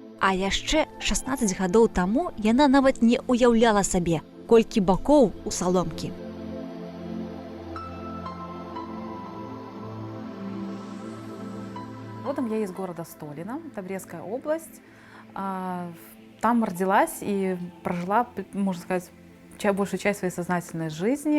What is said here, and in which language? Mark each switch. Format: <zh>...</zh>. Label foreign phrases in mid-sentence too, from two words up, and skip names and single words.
<be>А яшчэ 16 гадоў таму яна нават не ўяўляла сабе, колькі бакоў у саломкі.</be> <ru>Родом я из города Столино, это Брестская область. Там родилась и прожила, можно сказать, большую часть своей сознательной жизни.</ru>